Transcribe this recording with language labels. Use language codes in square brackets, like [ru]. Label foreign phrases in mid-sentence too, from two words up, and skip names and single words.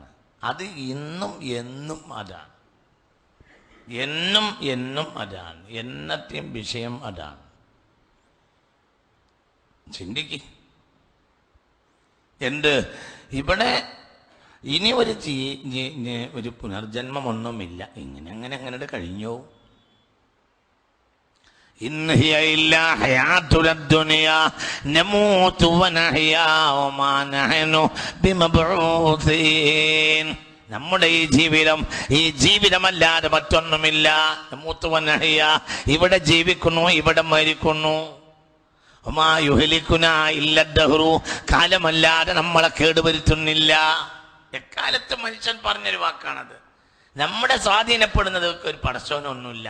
[ml] അത് ഇന്നും എന്നും അതാണ്. എന്നും എന്നും അതാണ്. എന്നത്തെയും വിഷയം അതാണ്. ചിന്തിക്ക്. എന്ത് ഇവിടെ ഇനി ഒരു പുനർജന്മമൊന്നുമില്ല. ഇങ്ങനെ അങ്ങനെ കഴിഞ്ഞോ? [ar] إن هي إلا حياتنا الدنيا نموت ونحيا وما نحن بمبعوثين. [ml] നമ്മുടെ ഈ ജീവിതമല്ലാതെ മറ്റൊന്നുമില്ല. [ar] نموت ونحيا, [ml] ഇവിടെ ജീവിക്കുന്നു, ഇവിടെ മരിക്കുന്നു. [ar] وما يهلكنا إلا الدهر, [ml] കാലമല്ലാതെ നമ്മളെ കേടുവരുത്തുന്നില്ല. എക്കാലത്തും മനുഷ്യൻ പറഞ്ഞൊരു വാക്കാണത്. നമ്മുടെ സ്വാധീനപ്പെടുന്നത് ഒരു പടച്ചോനൊന്നുമില്ല.